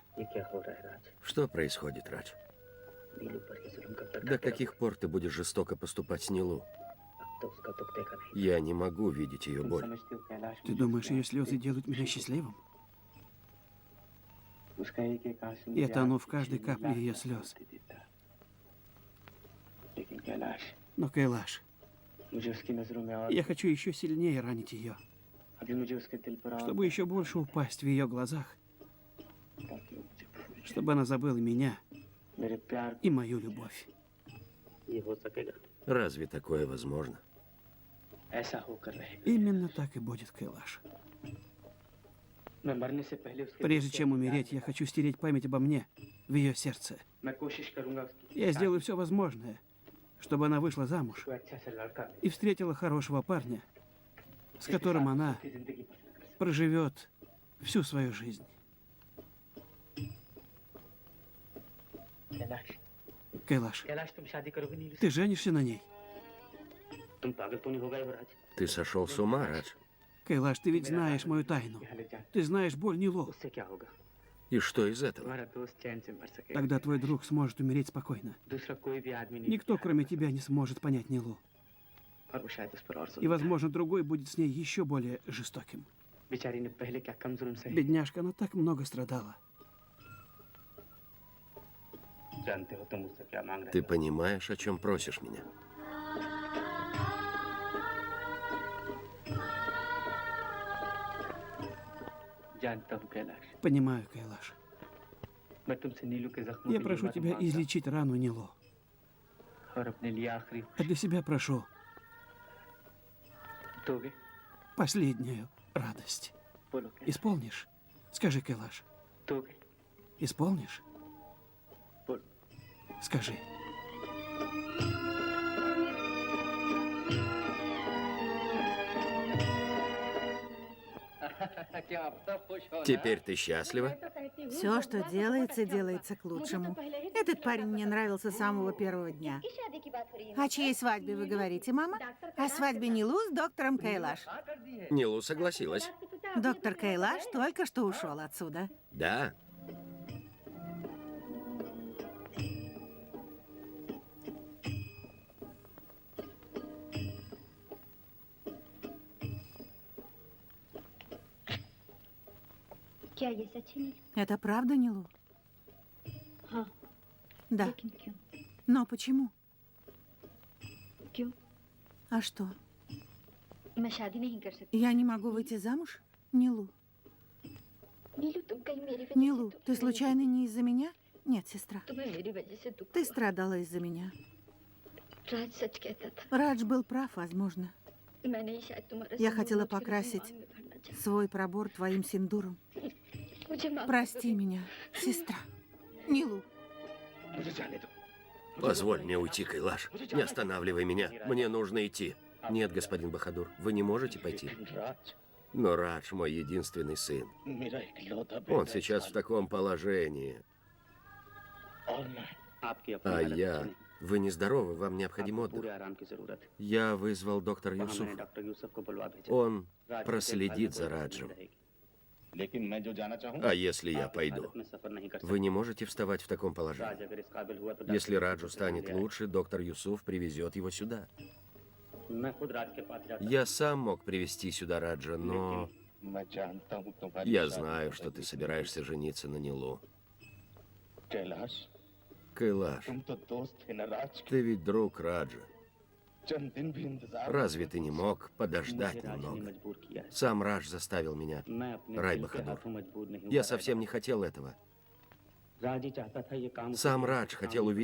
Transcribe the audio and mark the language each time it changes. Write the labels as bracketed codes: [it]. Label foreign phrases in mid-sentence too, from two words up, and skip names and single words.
[hi] ये क्या हो रहा है राज [ru] Что происходит, Радж? [hi] नीलू पर ये जुल्म कब तक [ru] До каких пор ты будешь жестоко поступать с Нилу? [hi] तो उसका दुख देखा नहीं। [ru] Я не могу видеть ее [hi] तुम [ru] боль. [hi] समझते हो कैलाश [ru] Ты [hi] मुझे [ru] думаешь, [hi] प्यार [ru] ее слезы [hi] करता [ru] делают меня счастливым? [hi] है। उसका एक आंसू [ru] Я [hi] मुझे [ru] тону [hi] आग [ru] в [hi] की [ru] каждой [hi] शीली [ru] капле [hi] लाख [ru] ее [hi] लाख [ru] слез. [hi] दे देता। लेकिन कैलाश, [ru] Но, Кайлаш, [hi] मुझे उसकी नजरों में और [ru] я хочу еще сильнее ранить ее, [hi] अभी मुझे उसके दिल पर और [ru] чтобы еще больше упасть в ее глазах, [hi] ताकि वो मुझे भूल जाए। [ru] чтобы она забыла меня [hi] मेरे प्यार [ru] и мою любовь. [hi] ये हो सकेगा? [ru] Разве такое возможно? [hi] ऐसा होकर रहेगा। [ru] Именно так и будет, Кайлаш. [hi] मैं मरने से पहले उसके [ru] Прежде [hi] दिल से [ru] чем [hi] अपनी [ru] умереть, я [hi] याद [ru] хочу стереть память обо мне в ее сердце. [hi] मिटा। मैं कोशिश करूंगा उसकी [ru] Я сделаю все возможное, чтобы она вышла замуж [hi] कोई अच्छा सा लड़का [ru] и встретила хорошего парня, с которым она [hi] उसकी जिंदगी बसर कर सके। [ru] проживет всю свою жизнь. [hi] कैलाश, [ru] Кайлаш, [hi] कैलाश तुम शादी करोगे नीलू से? [ru] ты женишься на ней? [hi] तुम पागल तो नहीं हो गए हो राज? [ru] Ты сошел с ума, Радж. Кайлаш, ты ведь знаешь мою тайну. [hi] ये हालत जान, [ru] Ты знаешь боль Нилу. [hi] उससे क्या होगा? [ru] И что из этого? [hi] तुम्हारा दोस्त चैन से मर सकेगा। [ru] Тогда твой друг сможет умереть спокойно. [hi] दूसरा कोई भी आदमी नहीं [ru] Никто, [hi] प्यार [ru] кроме [hi] कर [ru] тебя, не сможет понять Нилу. [hi] सकता। और वो शायद उस पर और [ru] И, [hi] जुल्म [ru] возможно, другой будет с ней еще более жестоким. [hi] करे। बेचारी ने पहले क्या कम जुल्म सहे। [ru] Бедняжка, она так много страдала. [hi] जानते हो तुम मुझसे क्या मांग रहे [ru] Ты [hi] हो? [ru] понимаешь, о чем просишь меня? [hi] जानता हूँ कैलाश, [ru] Понимаю, Кайлаш. [hi] मैं तुमसे नीलू के जख्मों [ru] Я [hi] के लिए [ru] прошу [hi] मदद [ru] тебя [hi] मांगता [ru] излечить рану Нилу. [hi] और अपने लिए आखिरी [ru] А для себя прошу [hi] दोगे? [ru] последнюю радость. [hi] बोलो क्या? [ru] Исполнишь? Скажи, Кайлаш. [hi] दोगे? [ru] Исполнишь? [hi] बोलो। [ru] Скажи. Теперь ты счастлива? Все, что делается, делается к лучшему. Этот парень мне нравился с самого первого дня. О чьей свадьбе вы говорите, мама? О свадьбе Нилу с доктором Кайлаш. Нилу согласилась. Доктор Кайлаш только что ушел отсюда. Да. [hi] क्या ये सच है नीलू? [ru] Это правда, Нилу? [hi] हाँ, [ru] Да. [hi] लेकिन क्यों? [ru] Но почему? [hi] क्यों? [ru] А что? [hi] मैं शादी नहीं कर सकती। [ru] Я не могу выйти замуж? Нилу. [hi] नीलू तुम कहीं मेरी वजह [ru] Нилу, [hi] से तो [ru] ты случайно не из-за меня? Нет, сестра. [hi] तुम्हें मेरी वजह से दुख [ru] Ты [hi] हुआ। [ru] страдала из-за меня. [hi] राज सच कहता था। [ru] Радж был прав, возможно. [hi] मैंने ही शायद तुम्हारा [ru] Я [hi] सिंदूर [ru] хотела [hi] नोच कर अपने [ru] покрасить [hi] मांग में भरना चाहा। [ru] свой пробор твоим синдуром. [hi] मुझे माफ [ru] Прости меня, сестра. Нилу. [hi] मुझे जाने दो। [ru] Позволь мне уйти, Кайлаш. Не останавливай меня. Мне нужно идти. Нет, господин Бахадур, вы не можете пойти. [hi] राज, [ru] Но Радж мой единственный сын. [hi] मेरा इकलौता [ru] Он [hi] बेटा [ru] сейчас в [hi] इस [ru] таком положении. [hi] और मैं आपकी अपनी [ru] А [hi] हालत [ru] я... [hi] अच्छी नहीं। [ru] Вы нездоровы, вам необходим [hi] आपको पूरे [ru] отдых. [hi] आराम की जरूरत है। [ru] Я вызвал доктора [hi] वहाँ मैंने [ru] Юсуфа. [hi] डॉक्टर यूसुफ को बुलवा भेजा। [ru] Он [hi] राज की [ru] проследит [hi] देखभाल [ru] за [hi] में कोई [ru] Раджем. [hi] कमी नहीं रहेगी। लेकिन मैं जो जाना चाहूँ, [ru] А если я [hi] आप इस [ru] пойду? [hi] हालत में सफर नहीं कर [ru] Вы [hi] सकते। [ru] не можете вставать в таком [hi] राज [ru] положении. [hi] अगर इस काबिल हुआ तो [ru] Если [hi] डॉक्टर [ru] Раджу [hi] यूसुफ से [ru] станет [hi] मिल आए। [ru] лучше, доктор Юсуф привезет его сюда. [hi] मैं खुद राज के पास जाता [ru] Я сам мог привести сюда Раджа, но... [hi] लेकिन मैं जानता हूँ तुम्हारी [ru] Я [hi] शादी [ru] знаю, [hi] को [ru] что ты [hi] है। [ru] собираешься жениться на Нилу. [hi] कैलाश, [ru] Кайлаш, [hi] तुम तो दोस्त थे ना राज के। [ru] ты ведь друг Раджа. [hi] चंद दिन भी इंतजार [ru] Разве ты не मог подождать [hi] मुझे राज ने [ru] немного? [hi] मजबूर किया है। [ru] Сам Радж заставил меня. [hi] मैं अपने [ru] Рай [hi] दिल के [ru] Бахадур. [hi] हाथों मजबूर नहीं [ru] Я [hi] हुआ, [ru] совсем [hi] राय [ru] не хотел этого. [hi] बहादुर। राज ही चाहता था ये काम [ru] Сам [hi] उसे [ru] Радж [hi] काम [ru] хотел [hi] नहीं